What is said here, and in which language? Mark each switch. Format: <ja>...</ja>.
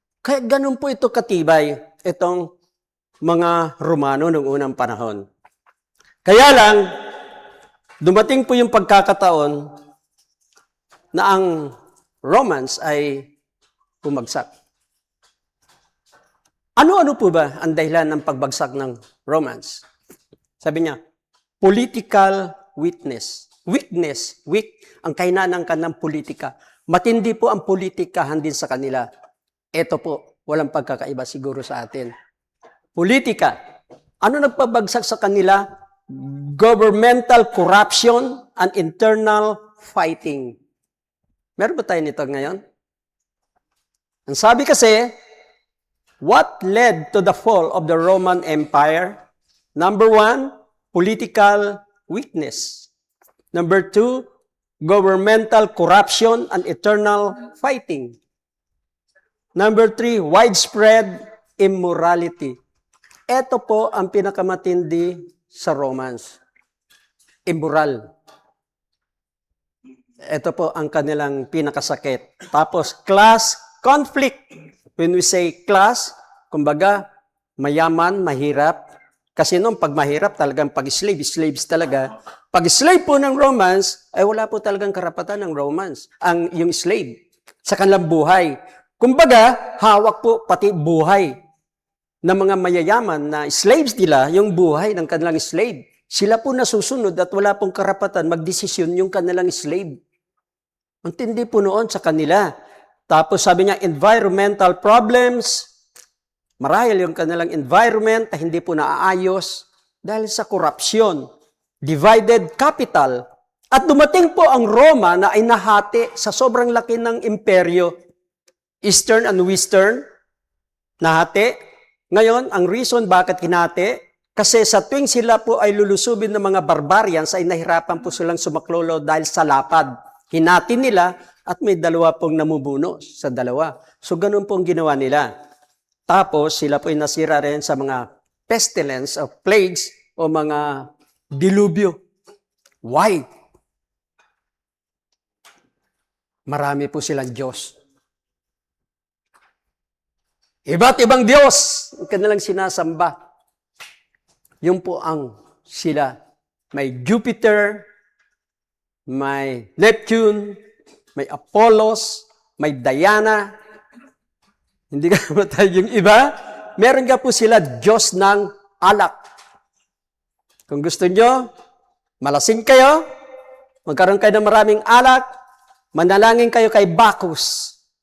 <tl>Kaya ganun po ito katibay, itong mga Romano noong unang panahon. Kaya lang, dumating po yung pagkakataon na ang Romans ay bumagsak. Ano-ano po ba ang dahilan ng pagbagsak ng Romans? Sabi niya, political weakness. Weak ang kahinaan ng kanang politika. Matindi po ang politikahan din sa kanila. Ito po, walang pagkakaiba siguro sa atin. Politika. Ano nagpabagsak sa kanila?</tl> <en>Governmental corruption and internal fighting.</en> <tl>Meron ba tayo nito ngayon? Ang sabi kasi,</tl> <en>what led to the fall of the Roman Empire? Number 1, political weakness. Number 2, governmental corruption and eternal fighting. Number 3, widespread immorality.</en> <tl>Ito po ang pinakamatindi sa Romans. Immoral. Ito po ang kanilang pinakasakit. Tapos, class conflict.</tl> <en>When we say class,</en> <tl>kumbaga, mayaman, mahirap. Kasi noon, pag mahirap, talagang pag-slave, slaves talaga. Pag-slave po ng Romans, ay wala po talagang karapatan ng Romans, yung slave, sa kanilang buhay. Kumbaga, hawak po pati buhay ng mga mayayaman na slaves nila, yung buhay ng kanilang slave. Sila po nasusunod at wala pong karapatan magdesisyon yung kanilang slave. Ang tindi po noon sa kanila. Tapos sabi niya, environmental problems. Marahil yung kanilang environment na hindi po naaayos dahil sa korupsyon.</tl> <en>Divided capital.</en> <tl>At dumating po ang Roma na ay nahati sa sobrang laki ng imperyo.</tl> <en>Eastern and Western,</en> <tl>nahati. Ngayon, ang reason bakit hinati, Kasi sa tuwing sila po ay lulusubin ng mga barbarians, ay nahirapan po silang sumaklolo dahil sa lapad. Hinati nila at may dalawa pong namubuno sa dalawa. So ganun pong ginawa nila. Tapos sila po ay nasira rin sa mga pestilence o plagues o mga dilubyo. Why? Marami po silang Diyos. Iba't ibang Diyos ang kanilang sinasamba. Yun po ang sila. May Jupiter, may Neptune, may Apollos, may Diana. Hindi ka matay yung iba. Meron ka po sila Diyos ng alak. Kung gusto nyo, malasing kayo, magkaroon kayo ng maraming alak, manalangin kayo kay Bacchus.</tl>